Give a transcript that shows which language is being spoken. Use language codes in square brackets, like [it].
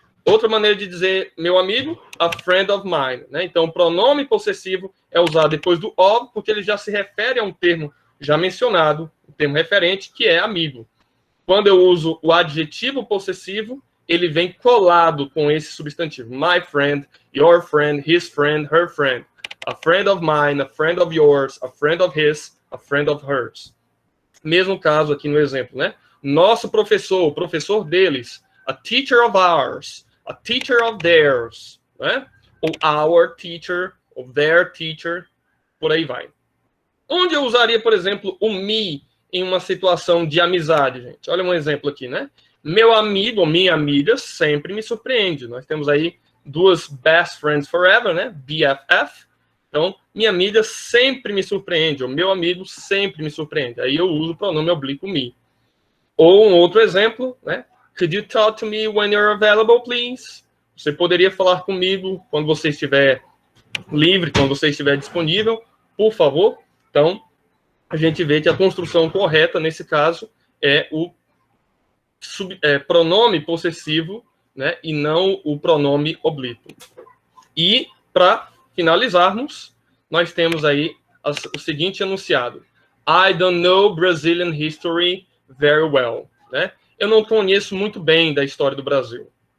[pt] Outra maneira de dizer meu amigo, [en] a friend of mine, [pt] né? Então, o pronome possessivo é usado depois do of, porque ele já se refere a um termo já mencionado, um termo referente, que é amigo. Quando eu uso o adjetivo possessivo, ele vem colado com esse substantivo. [en] My friend, your friend, his friend, her friend. A friend of mine, a friend of yours, a friend of his, a friend of hers. [pt] Mesmo caso aqui no exemplo, né? Nosso professor, o professor deles. [en] A teacher of ours, a teacher of theirs, né? [pt] Ou our teacher, ou their teacher, por aí vai. Onde eu usaria, por exemplo, o me em uma situação de amizade, gente? Olha um exemplo aqui, né? Meu amigo ou minha amiga sempre me surpreende. Nós temos aí duas [en] best friends forever, [pt] né? BFF. Então, minha amiga sempre me surpreende, ou meu amigo sempre me surpreende. Aí eu uso o pronome oblíquo me. Ou um outro exemplo, né? [en] Could you talk to me when you're available, please? [pt] Você poderia falar comigo quando você estiver livre, quando você estiver disponível, por favor? Então, a gente vê que a construção correta, nesse caso, é o pronome possessivo, né, e não o pronome oblíquo. E, para finalizarmos, nós temos aí o seguinte enunciado. [en] I don't know Brazilian history very well. [pt] Né? Eu não conheço muito bem da história do Brasil.